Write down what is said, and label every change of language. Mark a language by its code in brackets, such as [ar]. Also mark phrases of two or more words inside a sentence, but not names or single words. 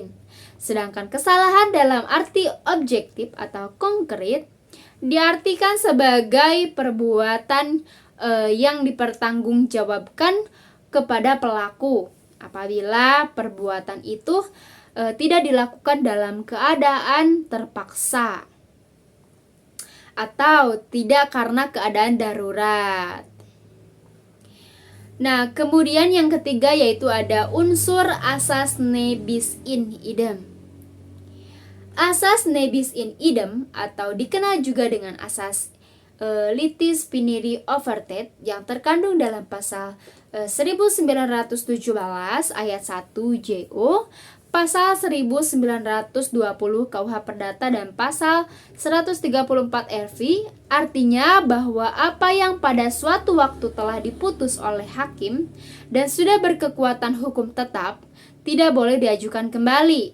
[id] Sedangkan kesalahan dalam arti objektif atau konkret diartikan sebagai perbuatan yang dipertanggungjawabkan kepada pelaku apabila perbuatan itu tidak dilakukan dalam keadaan terpaksa atau tidak karena keadaan darurat. Nah, kemudian yang ketiga yaitu ada unsur asas [la] ne bis in idem. [id] Asas [la] ne bis in idem [id] atau dikenal juga dengan asas [la] litis finiri [id] overted yang terkandung dalam pasal 1917 ayat 1 JO, pasal 1920 KUH Perdata dan pasal 134 RV, artinya bahwa apa yang pada suatu waktu telah diputus oleh hakim dan sudah berkekuatan hukum tetap tidak boleh diajukan kembali.